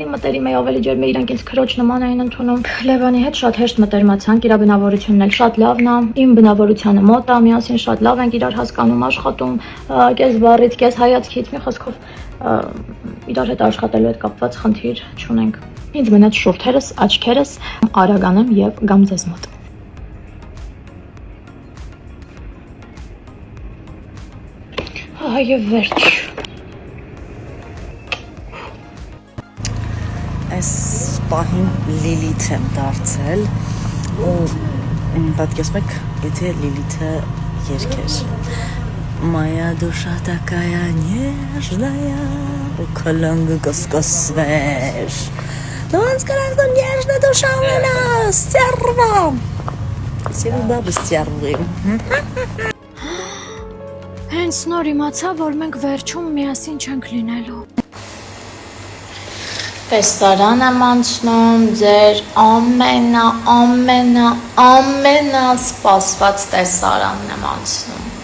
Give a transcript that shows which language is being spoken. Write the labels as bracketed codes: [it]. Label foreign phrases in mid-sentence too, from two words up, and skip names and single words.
[hy] մտերիմ էի, ավելի ջերմ էի, իրանք ինձ քրոջ նման էին ընդունում։ Լևոնի հետ շատ հեշտ մտերմացանք, իր բնավորությունն էլ շատ լավն է, իմ բնավորությանը մոտ է, միասին շատ լավ ենք իրար հասկանում, աշխատում, կես բառից, կես հայացքից, մի խոսքով իրար հետ աշխատելու հետ կապված խնդիր չունենք։ Ինձ մնաց շուրթերս, աչքերս արագ անեմ եւ գամ ձեզ մոտ։ Այո, վերջ։ Այս պահին Լիլիթ եմ դարձել ու պատկերացնում եք, եթե Լիլիթը երգեր [ru] Моя душа такая нежная, у колонны каскасвеш. Но он сказал, что нежная душа у меня, стерва. Всегда бы стервы. [hy] Հենց նոր իմացա, որ մենք վերջում միասին չենք լինելու։ Տեսարան եմ անցնում, ձեր ամենասպասված տեսարանն եմ անցնում։